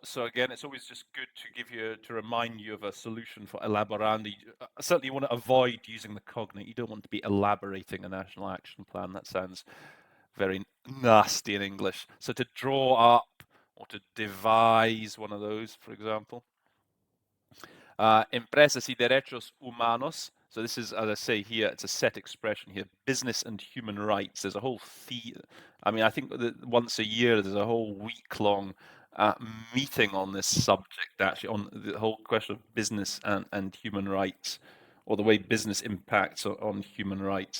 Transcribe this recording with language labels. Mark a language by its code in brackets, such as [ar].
[en] So again, it's always just good to remind you of a solution for elaborando. Certainly, you want to avoid using the cognate. You don't want to be elaborating a national action plan. That sounds very nasty in English. So to draw up or to devise one of those, for example. [es] Empresas y derechos humanos. [en] So this is, as I say here, it's a set expression here. Business and human rights. There's a whole I mean, I think that once a year there's a whole week-long meeting on this subject, actually, on the whole question of business and human rights, or the way business impacts on human rights.